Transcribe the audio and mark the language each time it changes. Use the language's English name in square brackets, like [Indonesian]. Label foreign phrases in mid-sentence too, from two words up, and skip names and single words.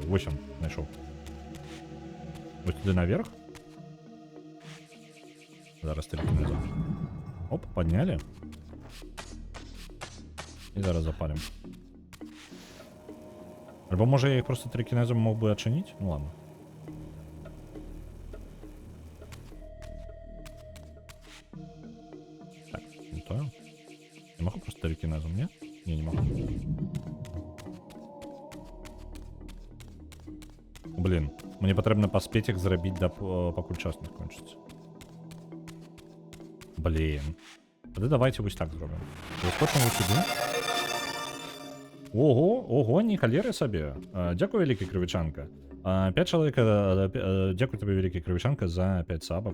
[Belarusian] Вось он, знайшоў. Вось туды наверх. Зараз тэлекінезом. Оп, паднялі. І зараз запалім. Альбо можа я іх просто тэлекінезом мог бы адчыніць? [Russian] Ну ладно. Так, не то. Я могу просто тэлекінезом, не? Не могу. [Belarusian] Блин, мне патрэбна паспець іх зрабіць пакуль час не скончыцца. [Russian] Блин. [Belarusian] Тады давайте вось так зробім. Заскочым вось сюды. Ого, не халеры сабе. Дзякуй, вялікі крывічанка. 5 чалавек, дзякуй табе, вялікі крывічанка, за 5 сабак.